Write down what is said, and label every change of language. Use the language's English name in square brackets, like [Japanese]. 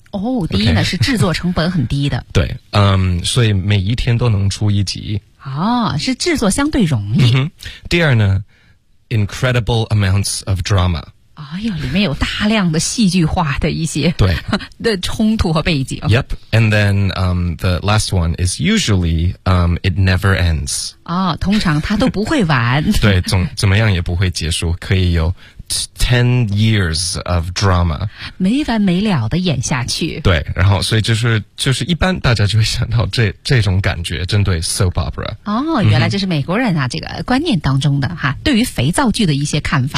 [Chinese] 哦、 [English] oh, okay. [Chinese] 第一呢是制作成本很低的对所以每一天都能出一集哦、oh, 是制作相对容易、 [English] mm-hmm. [Chinese] 第二呢 [English] incredible amounts of drama [Chinese] 哎呦里面有大量的戏剧化的一些对的冲突和背景 [English] yep and then the last one is usually it never ends [Chinese] 哦、oh, 通常它都不会完对总怎么样也不会结束可以有 [English] 10 years of drama [Chinese] 没完没了的演下去对然后所以就是一般大家就会想到这种感觉针对 soap opera 哦原来这是美国人啊、嗯、这个观念当中的哈对于肥皂剧的一些看法